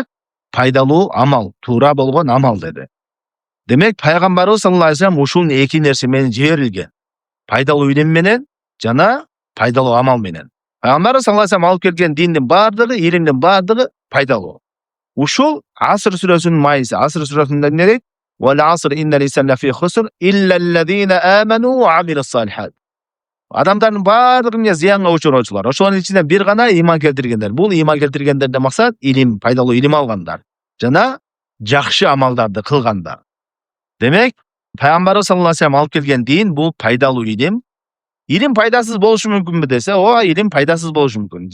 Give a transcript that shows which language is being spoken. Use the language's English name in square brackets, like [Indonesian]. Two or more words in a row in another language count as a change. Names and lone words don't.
[Kyrgyz] Пайдалуу амал, туура болгон амал деди. Демек, пайгамбарыбыз [Arabic] صلى الله عليه وسلم [Kyrgyz] ушул эки нерсе менен жиберилген. Пайдалуу илим менен жана пайдалуу амал менен. Пайгамбарыбыз [Arabic] صلى الله عليه وسلم [Kyrgyz] алып келген диндин бардыгы, илимдин бардыгы пайдалуу. Ушул Аср сүрөсүнүн майысы. Аср сүрөсүндө эмне дейт? [Arabic] والعصر إن الإنسان لفي خسر إلا الذين آمنوا وعملوا الصالحات. [Kyrgyz] Адамдардын баардыгы эмне зыянга учуроочулар. Ошонун ичинен бир гана ыйман келтиргендер. Бул ыйман келтиргендерден максат илим, пайдалуу илим алгандар жана жакшы амалдарды кылгандар. Демек, пайгамбарыбыз [Arabic] صلى الله عليه وسلم [Kyrgyz] алып келген дин бул пайдалуу илим. Илим пайдасыз болушу мүмкүнбү десе, ооба, илим пайдасыз болушу мүмкүн.